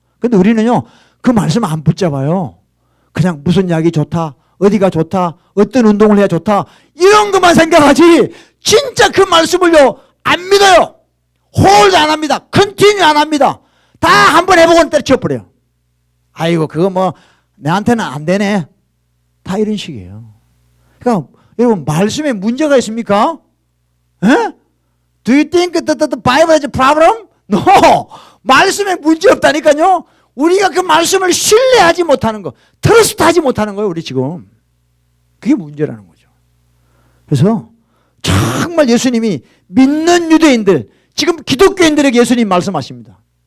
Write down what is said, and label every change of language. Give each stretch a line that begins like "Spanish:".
Korean: 근데 우리는요 그 말씀 안 붙잡아요. 그냥 무슨 약이 좋다, 어디가 좋다, 어떤 운동을 해야 좋다 이런 것만 생각하지 진짜 그 말씀을요 안 믿어요. 홀드 안 합니다. 컨티뉴 안 합니다. 다 한번 해보고는 때려쳐버려요. 아이고 그거 뭐 내한테는 안 되네. 다 이런 식이에요. 그러니까 여러분 말씀에 문제가 있습니까? 에?
English: Do you think that the Bible has a problem? No.
Korean: 말씀에 문제 없다니까요. 우리가 그 말씀을 신뢰하지 못하는 거, 트러스트하지 못하는 거예요. 우리 지금. 그게 문제라는 거죠. 그래서 정말 예수님이 믿는 유대인들, 지금 기독교인들에게 예수님 말씀하십니다.